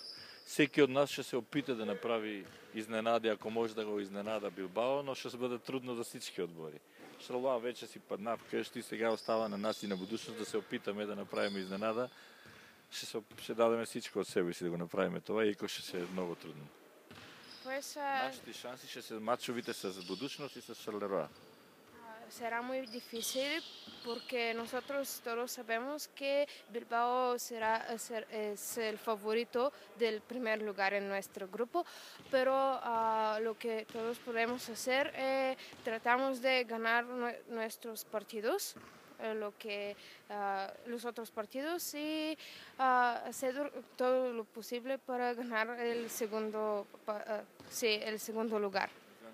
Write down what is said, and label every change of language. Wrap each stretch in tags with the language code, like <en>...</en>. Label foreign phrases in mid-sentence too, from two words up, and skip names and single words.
<bg>Всеки от нас ще се опита да направи изненади, ако може да го изненада Билбао, но ще бъде трудно за всички отбори. Шарлеруа вече си падна вкъщи, сега остава на нас и на Будуćност да се опитаме да направим изненада. Ще дадем всичко от себе си да го направим това и ако ще е много трудно. Нашите шанси ще са матчовите с Будуćност и с Шарлеруа.</bg> <es>Será muy difícil porque nosotros todos sabemos que Bilbao es el favorito del primer lugar en nuestro grupo, pero lo que todos podemos hacer es tratamos de ganar nuestros partidos, los otros partidos y hacer todo lo posible para ganar el segundo lugar.</es>